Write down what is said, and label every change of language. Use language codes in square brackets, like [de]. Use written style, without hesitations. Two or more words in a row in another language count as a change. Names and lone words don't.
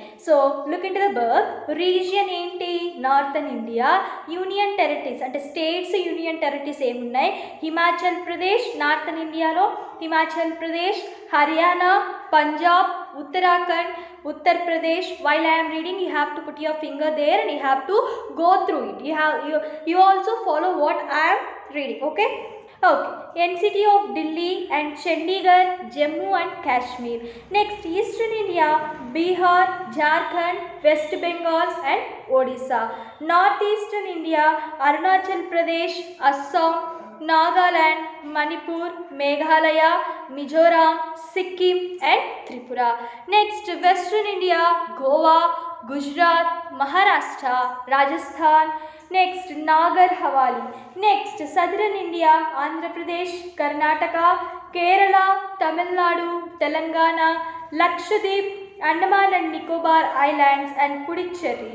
[en] So look in to the birth. Region ఏంటి? Northern India. union territories అంటే states union territories ఏమున్నాయి? [te] హిమాచల్ ప్రదేశ్ [en] Northern Indialo, [te] హిమాచల్ ప్రదేశ్, హర్యానా, పంజాబ్, ఉత్తరాఖండ్, ఉత్తర్ ప్రదేశ్. [en] While I am reading, you have to put your finger there and you have to go through it. You also follow what I am reading, okay? NCT of Delhi and Chandigarh, Jammu and Kashmir. Next, Eastern India, Bihar, Jharkhand, West Bengal and Odisha. Northeastern India, Arunachal Pradesh, Assam, Nagaland, Manipur, Meghalaya, Mizoram, Sikkim and Tripura. Next, Western India, Goa, Gujarat, Maharashtra, Rajasthan. Next, Nagar Havali. Next, Southern India, Andhra Pradesh, Karnataka, Kerala, Tamil Nadu, Telangana, Lakshadweep, Andaman and Nicobar Islands and Puducherry.